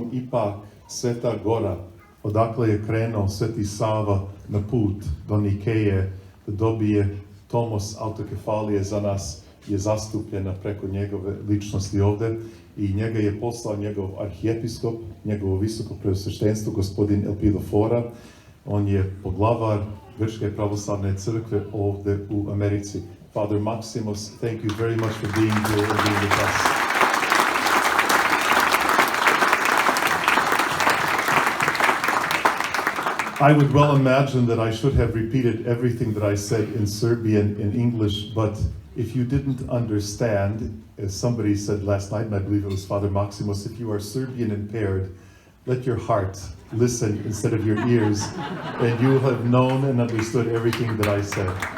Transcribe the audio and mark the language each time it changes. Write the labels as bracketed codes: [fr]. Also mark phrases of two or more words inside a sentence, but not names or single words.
[sr] Ipak Sveta Gora, odakle je krenuo Sveti Sava na put do Nikeje da dobije tomos autokefalije za nas, je zastupljena preko njegove ličnosti ovde i njega je poslao njegov arhijepiskop, njegovo visoko preosveštenstvo, gospodin Elpidofora. On je poglavar Grčke pravoslavne crkve ovde u Americi. [en] Father Maximus, thank you very much for being here and being with us. I would well imagine that I should have repeated everything that I said in Serbian in English, but if you didn't understand, as somebody said last night, and I believe it was Father Maximus, if you are Serbian impaired, let your heart listen instead of your ears, and you will have known and understood everything that I said.